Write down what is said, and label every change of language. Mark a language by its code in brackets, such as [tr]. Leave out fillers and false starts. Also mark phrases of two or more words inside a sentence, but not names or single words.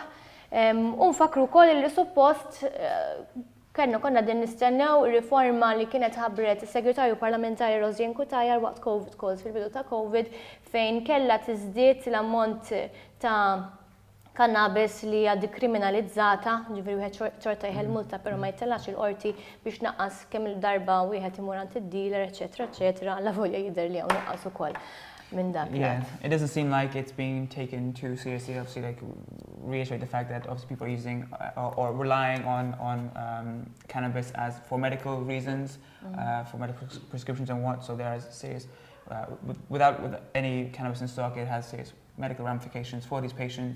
[mt] U nfakru wkoll li suppost konna din nistennew riforma li kienet ħabbret is-Segretarju Parlamentari Rosien Kutajar waqt COVID calls fil-bidu ta' COVID fejn kellha tiżdied l-ammont ta' cannabis li hija dikriminalizzata, ġifieri wieħed ċorta jħel multa però ma jtellax il-qorti biex naqqas kemm il-darba wieħed imur għand id-dealer, eċetera, alla volja jidher li hawn naqqas ukoll minn dak. [en] Yeah, it doesn't seem like it's being taken too seriously. Obviously, like reiterate the fact that obviously people are using or relying on cannabis as for medical reasons, for medical prescriptions and what. So there is serious, without any cannabis in stock, it has serious medical ramifications for these patients.